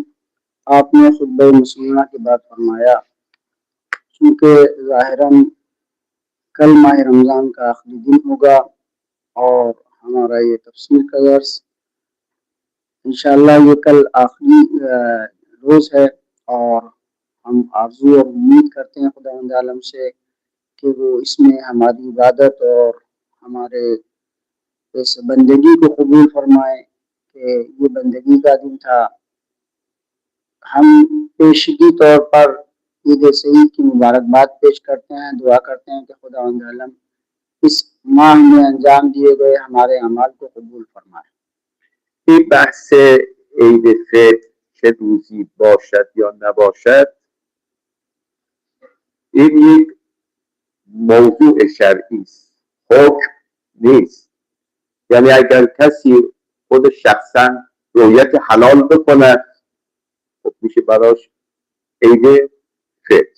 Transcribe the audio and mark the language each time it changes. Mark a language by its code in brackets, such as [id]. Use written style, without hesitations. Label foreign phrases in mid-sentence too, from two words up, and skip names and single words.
[ur] آپ نے خطبہ مسلمہ کے بعد فرمایا کیونکہ ظاہراً کل ماہ رمضان کا آخری دن ہوگا اور ہمارا یہ تفسیر کا درس انشاءاللہ یہ کل آخری روز ہے اور ہم آرزو اور امید کرتے ہیں خداوند عالم سے کہ وہ اس میں ہماری عبادت اور ہمارے اس بندگی کو قبول فرمائے کہ یہ بندگی کا دن تھا. ہم پیشگی طور پر عید سعید کی مبارکباد پیش کرتے ہیں، دعا کرتے ہیں کہ خداوند عالم اس ماہ میں انجام دیے گئے ہمارے اعمال کو قبول فرمائے. [fa] این بحث عید فطر چه روزی باشد یا نباشد، این یک موضوع شرعی است، حکم نیست. یعنی اگر کسی خود شخصا رویت حلال بکند خب میشه براش عید فطر.